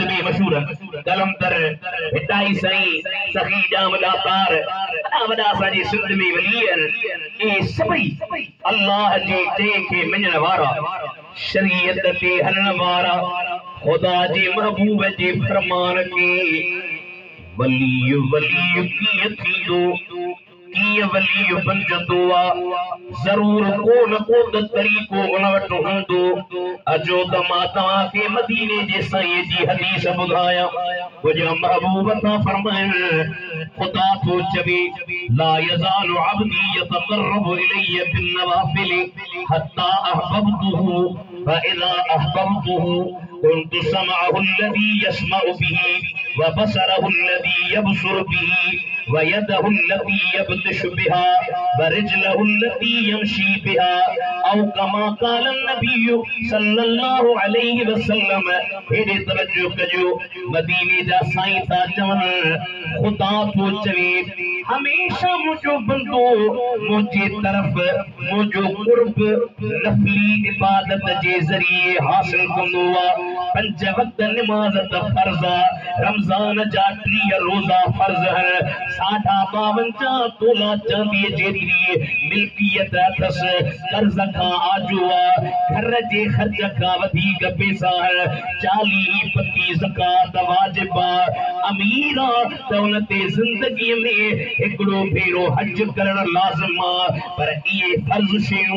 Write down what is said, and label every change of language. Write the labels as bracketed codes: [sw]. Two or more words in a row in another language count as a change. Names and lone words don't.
[sd] में मशहूर कलमदर हिताई साईं सखी जाम दातार वॾा असांजी सिंध में वली आहिनि इहे सभई अल्लाह जे चए खे मञण वारा शरीयत ते हलण वारा खुदा जे महबूब जे फरमान खे वली कीअं थींदो कीअं वली बणजंदो आहे ज़रूर को न को त तरीक़ो उन वटि हूंदो। अचो त मां तव्हांखे मदीने जे साईं जी हदीस ॿुधायां मुंहिंजा महबूब था फरमाइनि खुदा थो चवे [ar] لا يزال عبدي يتقرب إلي بالنوافل حتى أحببته فإذا أحببته كنت سمعه الذي يسمع به وبصره الذي يبصر به ويده التي يبطش بها ورجله التي يمشي بها او كما قال النبي صلى الله عليه وسلم [sd] हेॾे तवजो कजो मदीने जा साईं था चवनि खुदा थो चवे हमेशा मुंहिंजो बंदो मुंहिंजे तरफ़ मुंहिंजो कुर्ब नफ़ली इबादत जे ज़रिए हासिल कंदो आहे। 5 वक्त नमाज़ त फर्ज़ आहे रमज़ान जा 30 रोज़ा फर्ज़ आहिनि 52 तोला चांदीअ जेतिरी मिल्कियत अथसि कर्ज़ खां आजो आहे घर जे ख़र्च खां वधीक पैसा आहिनि 40 पती ज़कात वाजिब आहे अमीर आहे त उन ते ज़िंदगीअ में हिकिड़ो भेरो हज करणु लाज़िम आहे पर इहे फर्ज़ शयूं